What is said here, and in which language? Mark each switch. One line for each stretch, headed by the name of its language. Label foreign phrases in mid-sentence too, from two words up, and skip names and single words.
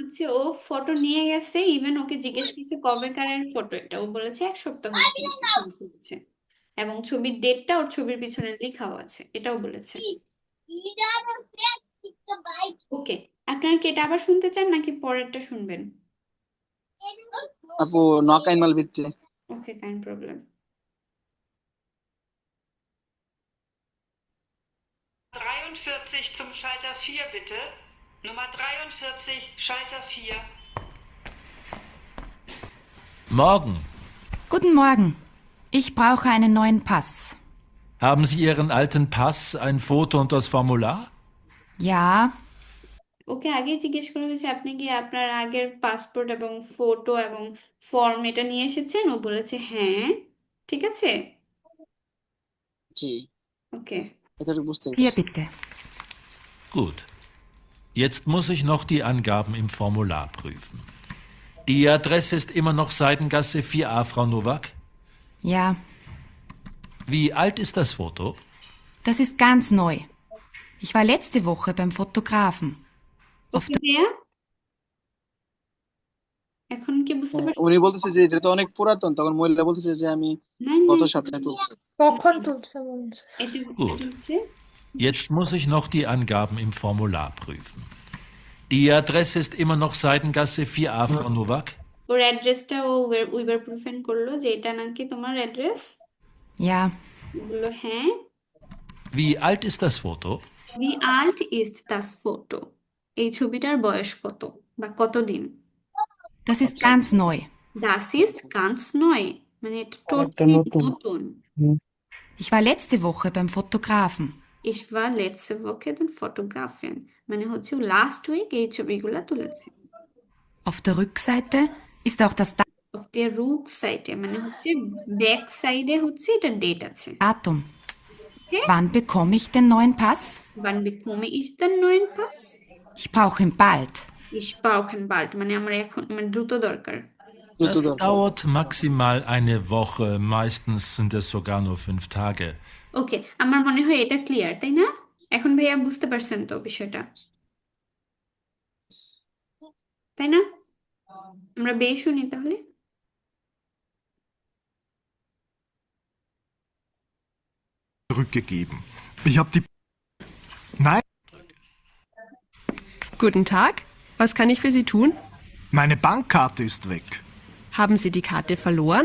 Bangla: হচ্ছে ও ফটো নিয়ে গেছে, ইভেন ওকে জিজ্ঞেস করছে কবে কারের ফটো, এটা ও বলেছে এক সপ্তাহ হয়েছে ছবি তুলছে, এবং ছবির ডেটটা ওর ছবির পিছনে লেখাও আছে, এটাও বলেছে। ওকে, আপনারা কি এটা আবার শুনতে চান নাকি পরেরটা শুনবেন?
German: আপু নক einmal bitte. Okay, kein Problem. 43 zum Schalter 4 bitte. Nummer 43, Schalter 4. Morgen. Guten Morgen. Ich brauche einen neuen Pass. Haben Sie Ihren alten Pass, ein Foto und das Formular? Ja,
Bangla: ওকে আগে জিজ্ঞেস করা হয়েছে আপনি কি আপনার আগের পাসপোর্ট এবং ফটো এবং ফর্ম এটা নিয়ে এসেছেন, ও বলেছে হ্যাঁ। ঠিক আছে, জি, ওকে। এটা তো বুঝতে
German: hier
Bangla: পেরেছি।
German: bitte. Gut. Jetzt muss ich noch die Angaben im Formular prüfen. Die Adresse ist immer noch Seidengasse 4a, Frau Nowak? Ja, Wie alt ist das Foto? das ist ganz neu. Ich war letzte Woche beim Fotografen. Auf
Bangla: ওকে ভাইয়া, এখন কি বুঝতে পারছেন? উনি বলতেছে যে এটা তো অনেক পুরাতন, তখন মহিলা বলতেছে যে আমি নাই গত নাই, সপ্তাহে তুলছি। কখন তুলছে বলছে এটা
German: Gut.
Bangla: হচ্ছে
German: Jetzt muss ich noch die Angaben im Formular prüfen. Die Adresse ist immer noch Seidengasse 4a, Frau Nowak?
Bangla: ওর অ্যাড্রেসটা ও
German: über prüfen
Bangla: করলো যে এটা নাকি তোমার অ্যাড্রেস,
German: Ja,
Bangla: বললো হ্যাঁ।
German: Wie alt ist das Foto? Wie alt ist das Foto?
Bangla: এই ছবিটার বয়স কত বা কতদিন?
German: das ist ganz neu. Das ist ganz neu,
Bangla: মানে এটা টোটালি নতুন।
German: Ich war letzte Woche beim Fotografen. Ich war letzte Woche den Fotografin,
Bangla: মানে হচ্ছে
English: last week
Bangla: এই ছবিগুলা তুলেছে।
German: Auf der Rückseite ist auch das Auf der Rückseite
Bangla: মানে হচ্ছে
English: back side
Bangla: হচ্ছে এটা ডেট আছে।
German: Datum. Okay? Wann bekomme ich den neuen Pass? Wann bekomme ich den neuen Pass? Ich brauche ihn bald. Ich brauche ihn bald,
Bangla: মানে আমার এখন মানে দ্রুত দরকার।
German: Das dauert maximal eine Woche, meistens sind es sogar nur 5 Tage.
Bangla: ওকে, আমার মনে হয় এটা ক্লিয়ার, তাই না? এখন ভাইয়া বুঝতে পারছেন তো বিষয়টা, তাই না? আমরা বেশ শুনি তাহলে।
German: Zurückgegeben. Ich habe die... Nein, Guten Tag, was kann ich für Sie tun? meine Bankkarte ist weg. Haben Sie die Karte verloren?